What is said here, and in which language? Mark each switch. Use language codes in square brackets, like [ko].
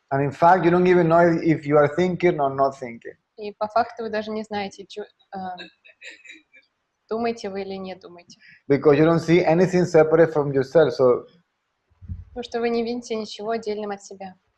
[en] And in fact, you don't even know if you are thinking or not thinking. [ru] И по факту вы даже не знаете, думаете вы или не думаете. [en] Because you don't see anything separate from yourself. So [ru] Потому что вы не видите ничего отдельным от себя.